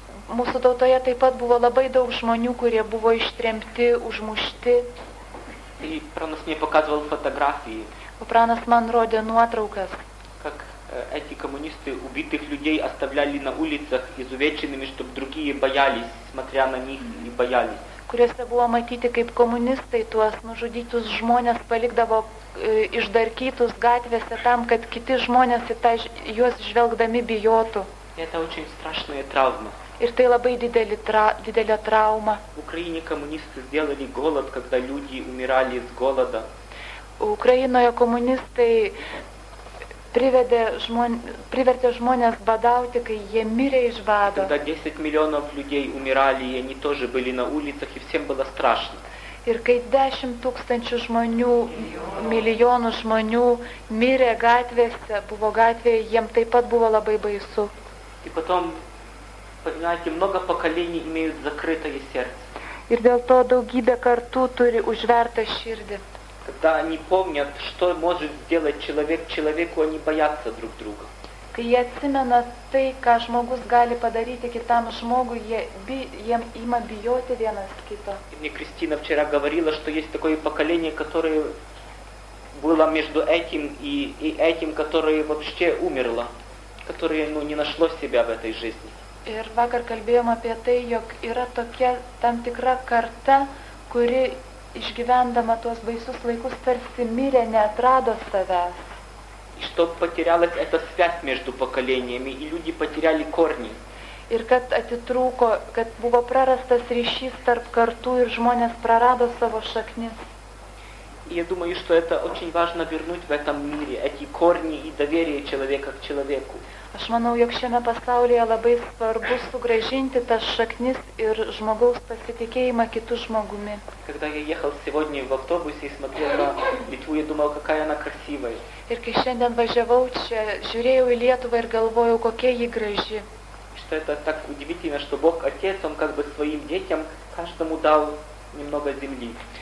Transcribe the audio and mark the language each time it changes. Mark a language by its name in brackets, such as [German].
[Lithuanian] Mūsų tautoje taip pat buvo labai daug žmonių, kurie buvo ištremti, užmušti. [Russian] И Пранос мне показывал фотографии, [Lithuanian] O Pranas man rodė nuotraukas, [Russian] как эти коммунисты убитых людей оставляли на улицах изувеченными, чтобы другие боялись, смотря на них и боялись. [Lithuanian] kuriuose buvo matyti, kaip komunistai tuos nužudytus žmonės palikdavo išdarkytus gatvėse tam, kad kiti žmonės į juos žvelgdami bijotų. [Russian] И это очень страшная травма. [Lithuanian] Ir tai labai didelė trauma. [Russian] В Украине коммунисты сделали голод, когда люди умирали с голода. [Lithuanian] Ukrainoje komunistai privertė žmonės badauti, kai jie mirė iš bado. [Russian] Когда 10 миллионов людей умирали, и они тоже были на улицах, и всем было страшно. [Lithuanian] Ir kai 10 tūkstančių žmonių, milijonų žmonių mirė gatvėse, buvo gatvėje, jiem taip pat buvo labai baisu. [Russian] И потом, понимаете, много поколений имеют закрытое сердце. [Lithuanian] Ir dėl to daugybė kartų turi užvertą širdį. [Russian] Когда они помнят, что может сделать человек человеку, они боятся друг друга. [Lithuanian] Kai jie atsimena tai, ką žmogus gali padaryti kitam žmogui, jiem ima bijoti vienas kito. [Russian] И мне Кристина вчера говорила, что есть такое поколение, которое было между этим и этим, которое вообще умерло, которое не нашло себя в этой жизни. [Lithuanian] Ir vakar kalbėjom apie tai, jog yra tokia tam tikra karta, kuri išgyvendama tuos baisus laikus tarsi mirė, neatrado savęs. [Russian] И что потерялась эта связь между поколениями, и люди потеряли корни. [Lithuanian] Ir kad atitrūko, kad buvo prarastas ryšys tarp kartų ir žmonės prarado savo šaknis. [Russian] И я думаю, что это очень важно вернуть в этом мире эти корни и доверие человека к человеку. [Lithuanian] Aš manau, jog šiame pasaulyje labai svarbu sugrąžinti tas šaknis ir žmogaus pasitikėjimą kitų žmogumi. [Russian] Когда я ехал сегодня в автобусе и смотрел на Литву, я думал, какая она красивая. [Lithuanian] Ir kai šiandien važiavau čia, žiūrėjau į Lietuvą ir galvojau, kokia ji graži. [Russian] Что это так удивительно, что Бог Отец, Он как бы своим детям каждому дал немного земли.